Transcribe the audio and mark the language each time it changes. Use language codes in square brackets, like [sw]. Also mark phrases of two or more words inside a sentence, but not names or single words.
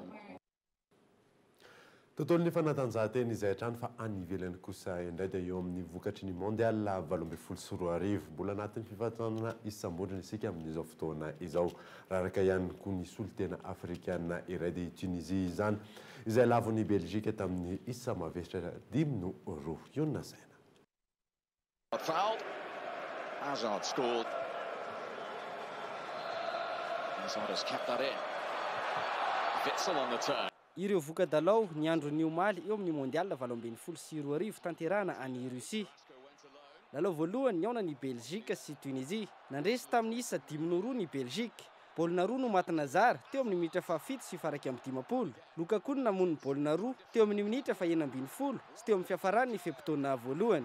[mg] Tontolon'ny fanatanjahantena izay hatrany fa any ivelany kosa indray dia eo amin'ny vokatry ny mondial 2024 mbola anatin'ny fifantonana isambondrona isika amin'izao fotoana izao raharaka ihany koa ny solotena afrikana iray dia Tunisie izany izay lavon'ny Belgique tamin'ny isa mavesatra 5-2 io na saina. [en] Hazard scored. Hazard has kept that in. Witsel on the turn. [mg] Ireo vokadalao ny andro ny omaly eo amin'ny mondial 2024 tanterahana any Russie. Lalao voalohany niaona ny Belgique sy Tunisie. Nandresy tamin'ny isa 5-2 ny Belgique. Baolina roa no matina zara teo amin'ny minitra fahafito sy faraka amin'ny 50. Lukaku namono ny baolina roa teo amin'ny minitra fa 19 sy teo amin'ny fiafarany ny fepotona voalohany.